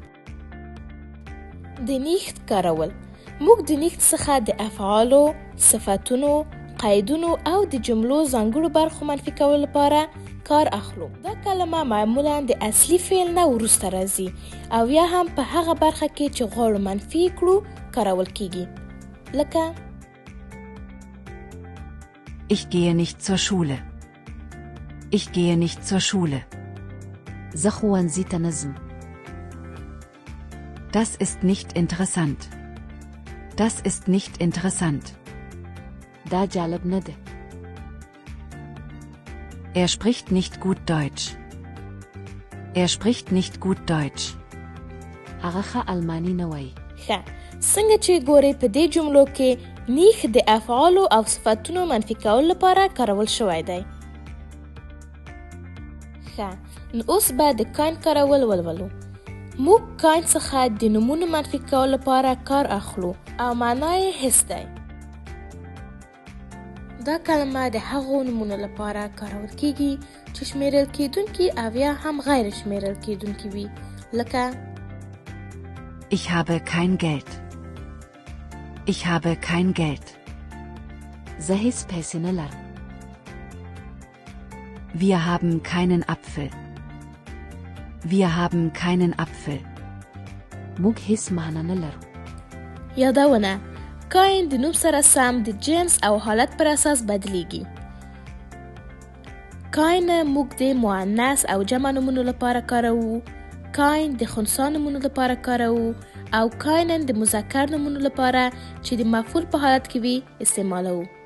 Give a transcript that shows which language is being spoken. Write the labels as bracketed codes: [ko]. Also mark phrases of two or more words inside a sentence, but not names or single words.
[ps] د نیخت کارول: موږ د نیخت څخه د افعالو، صفتونو، قیدونو او د جملو ځانګړو برخو منفي کولو لپاره کار اخلو. دا کلمه معمولا د اصلي فعل نه وروسته راځي او یا هم په هغه برخه کې چې غواړو منفي کړو کارول کیږي. لکه [de] Ich gehe nicht zur Schule. Ich gehe nicht zur Schule. [ps] زه ښوونځي ته نه ځم. [de] Das ist nicht interessant. Das ist nicht interessant. [ps] دا جالب نه دی. [de] Er spricht nicht gut Deutsch. Er spricht nicht gut Deutsch. [ps] هغه ښه الماني نه وایي. ښه، څنګه چې ګورئ په دې جملو کې نیخ د افعالو او صفتونو منفي کولو لپاره کارول شوی دی. ښه، نو اوس به د کاین کارول ولولو. موږ کاین څخه د نومونو منفي کولو لپاره کار اخلو او معنا یې حس دی. دا کلمه د هغو نومونو لپاره کارول کیږي چې شمیرل کیدونکي او یا هم غیر شمیرل کیدونکي وي. لکه [de] Ich habe kein Geld. Ich habe kein Geld. [ps] زه هیڅ پیسې نه لرم. [de] Wir haben keinen Apfel. Wir haben keinen Apfel. [ps] موږ هیڅ معنی نه لرو. یادونه: کاین د نوم سره سم د جنس او حالت پر اساس بدلیږي. کاین موږ د مؤنث او جمع نومونو لپاره کاروو، کاین د خنثی نومونو لپاره کاروو او کاین د مذکر نومونو لپاره چې د مفعول په حالت کې وي استعمالوو.